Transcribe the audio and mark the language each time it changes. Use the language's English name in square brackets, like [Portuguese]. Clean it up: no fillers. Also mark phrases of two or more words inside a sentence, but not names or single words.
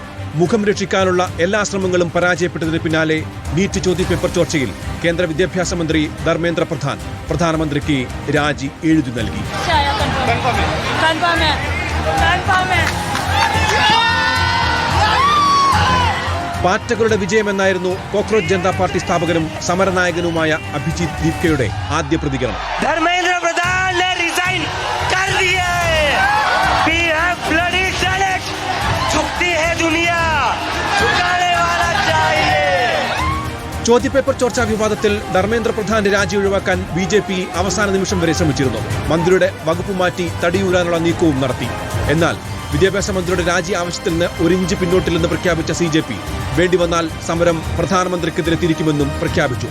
[Malayalam] മുഖം രക്ഷിക്കാനുള്ള എല്ലാ ശ്രമങ്ങളും പരാജയപ്പെട്ടതിന് പിന്നാലെ നീറ്റ് ചോദ്യപേപ്പർ ചോർച്ചയിൽ കേന്ദ്ര വിദ്യാഭ്യാസ മന്ത്രി ധർമ്മേന്ദ്ര പ്രധാൻ പ്രധാനമന്ത്രിക്ക് രാജി എഴുതി നൽകി. പാർട്ടികളുടെ വിജയമെന്നായിരുന്നു കോക്രോച്ച് ജനതാ പാർട്ടി സ്ഥാപകനും സമരനായകനുമായ അഭിജിത് ദീപ്കയുടെ ആദ്യ പ്രതികരണം. [Hindi] ധർമ്മേന്ദ്ര പ്രധാൻ ने रिजाइन कर दिया है. [English] We have bloody talent. [Hindi] झुकती है दुनिया, झुकाने वाला चाहिए. [Malayalam] ചോദ്യപേപ്പർ ചോർച്ചാ വിവാദത്തിൽ ധർമ്മേന്ദ്ര പ്രധാന്റെ രാജി ഒഴിവാക്കാൻ BJP അവസാന നിമിഷം വരെ ശ്രമിച്ചിരുന്നു. മന്ത്രിയുടെ വകുപ്പ് മാറ്റി തടിയൂരാനുള്ള നീക്കവും നടത്തി. എന്നാൽ വിദ്യാഭ്യാസ മന്ത്രിയുടെ രാജി ആവശ്യത്തിൽ നിന്ന് ഒരു ഇഞ്ച് പിന്നോട്ടില്ലെന്ന് പ്രഖ്യാപിച്ച CJP വേണ്ടിവന്നാൽ സമരം പ്രധാനമന്ത്രിക്കെതിരെ തിരിക്കുമെന്നും പ്രഖ്യാപിച്ചു.